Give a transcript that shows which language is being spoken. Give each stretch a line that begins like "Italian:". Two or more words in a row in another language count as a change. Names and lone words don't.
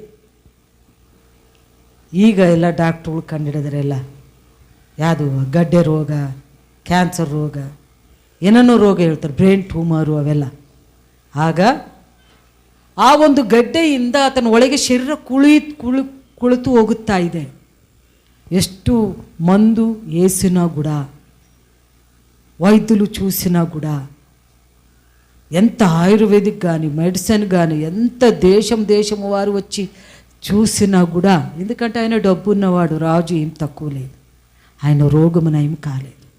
Kannada: ಈಗ ಎಲ್ಲ ಡಾಕ್ಟ್ರುಗಳು ಕಂಡುಹಿಡಿದ್ರೆಲ್ಲ ಯಾವುದು ಗಡ್ಡೆ ರೋಗ, ಕ್ಯಾನ್ಸರ್ ರೋಗ, ಏನೇನೋ ರೋಗ ಹೇಳ್ತಾರೆ, ಬ್ರೈನ್ ಟ್ಯೂಮರು ಅವೆಲ್ಲ. ಆಗ ಆ ಒಂದು ಗಡ್ಡೆಯಿಂದ ಆತನ ಒಳಗೆ ಶರೀರ ಕುಳಿತು ಹೋಗುತ್ತಾ ಇದೆ.
Telugu: ಎಷ್ಟು మందు వేసినా కూడా, వైద్యులు చూసినా కూడా, ఎంత ఆయుర్వేదిక్ కానీ మెడిసిన్ కానీ ఎంత దేశం వారు వచ్చి చూసినా కూడా, ఎందుకంటే ఆయన డబ్బు ఉన్నవాడు, రాజు, ఏం తక్కువ లేదు, ఆయన రోగము నయం కాలేదు.